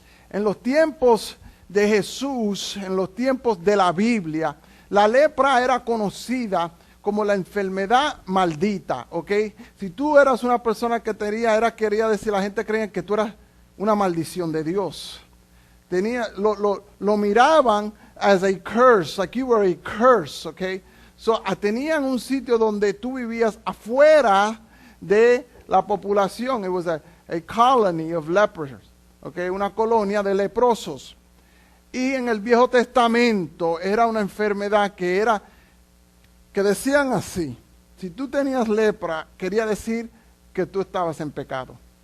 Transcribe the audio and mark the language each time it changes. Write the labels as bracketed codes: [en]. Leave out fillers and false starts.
[es] En los tiempos de Jesús, en los tiempos de la Biblia, la lepra era conocida como la enfermedad maldita, ¿ok? Si tú eras una persona que quería decir, la gente creía que tú eras una maldición de Dios. Lo miraban [en] as a curse, like you were a curse, [es] ¿ok? Tenían un sitio donde tú vivías afuera de la población. [en] It was a colony of lepers, [es] ¿ok? Una colonia de leprosos. Y en el Viejo Testamento era una enfermedad que decían así: si tú tenías lepra, quería decir que tú estabas en pecado.